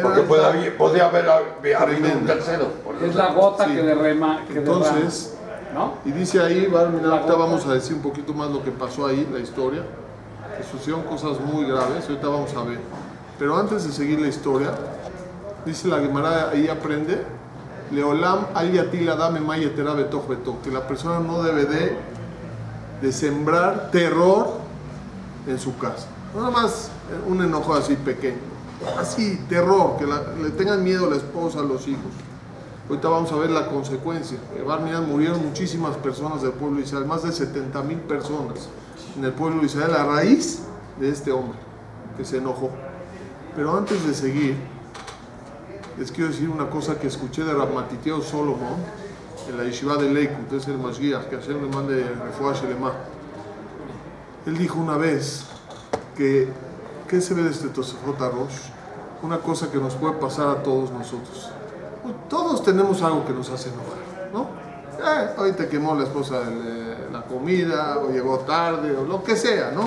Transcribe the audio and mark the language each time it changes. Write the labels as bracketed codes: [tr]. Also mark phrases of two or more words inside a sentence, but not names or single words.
[es] Porque podía haber habido un tercero. Es la gota sí. que derrama. Entonces, ¿no? Y dice ahí, ahorita vamos a decir un poquito más lo que pasó ahí, la historia. Que sucedieron cosas muy graves, ahorita vamos a ver. Pero antes de seguir la historia, dice la Gemara, ahí aprende, [he] לעולם אל יטיל אדם אימה יתרה בתוך בתוך, [es] que la persona no debe de sembrar terror en su casa. No nada más un enojo así pequeño, así, terror, que le tengan miedo a la esposa, a los hijos. Ahorita vamos a ver la consecuencia. En Barminan murieron muchísimas personas del pueblo de Israel, más de 70,000 personas en el pueblo de Israel a raíz de este hombre que se enojó. Pero antes de seguir, les quiero decir una cosa que escuché de Rav Matityahu Solomon en la yeshiva de Leikut, es el Mashgiach, que Hashem le mande [he] רפואה שלמה. [es] Él dijo una vez que, ¿qué se ve de este Tosafot Rosh? Una cosa que nos puede pasar a todos nosotros. Todos tenemos algo que nos hace enojar, ¿no? Hoy te quemó la esposa la comida, o llegó tarde, o lo que sea, ¿no?